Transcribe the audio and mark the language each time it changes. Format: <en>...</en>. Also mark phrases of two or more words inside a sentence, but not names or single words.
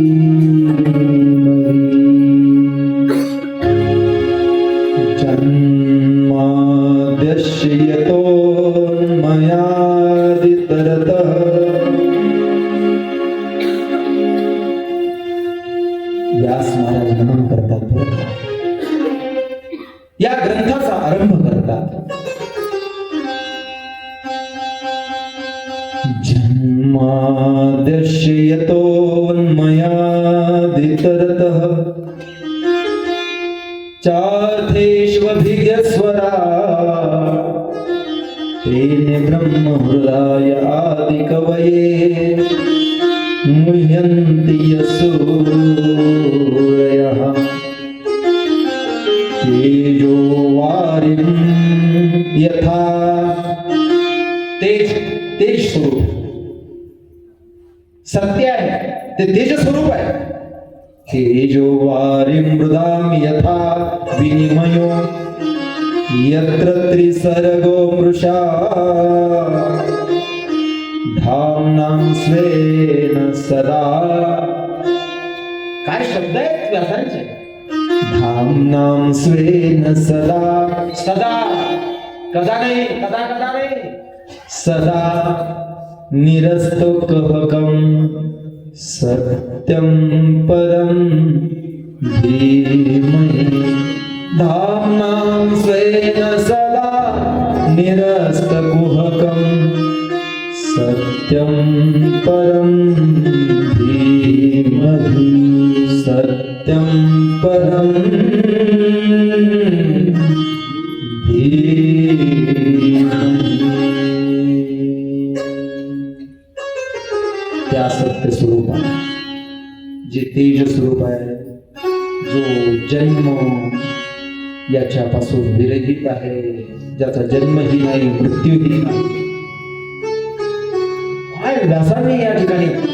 <mr>जन्माद्यस्यतोन्मयादितरतः व्यास महाराज नमन करतात. या ग्रंथाचा आरंभ करतात.</mr> <sa>जन्माद्यस्यतोन्मयादितरतः चार्थेष्वभिज्ञस्वराट् तेने ब्रह्महृदाय आदिकवये मुह्यन्ति यस्सूरयः. तेजो वारिं यथा</sa> <mr>तेज स्वरूप सत्य आहे, ते तेज स्वरूप आहे.</mr> <sa>तेजो वारिं मृदां यथा विनिमयो यत्र त्रिसर्गो मृषा धाम्नां स्वेन सदा.</sa> <mr>काय शब्द आहेत व्यासांचे?</mr> <sa>धाम्नां स्वेन सदा.</sa> <mr>सदा, कदा नाही, कदा कदा नाही,</mr> <sa>सदा निरस्तकुहकं सत्यं परं धीमहि धाम्नां स्वेन सदा निरस्तकुहकं सत्यं परं धीमहि सत्यं परं</sa> <mr>त्या सत्य स्वरूपाने जे तेज स्वरूप आहे, जो जन्म याच्यापासून विरहित आहे, ज्याचा जन्मही नाही मृत्यूही नाही, काय व्यासाने या ठिकाणी</mr>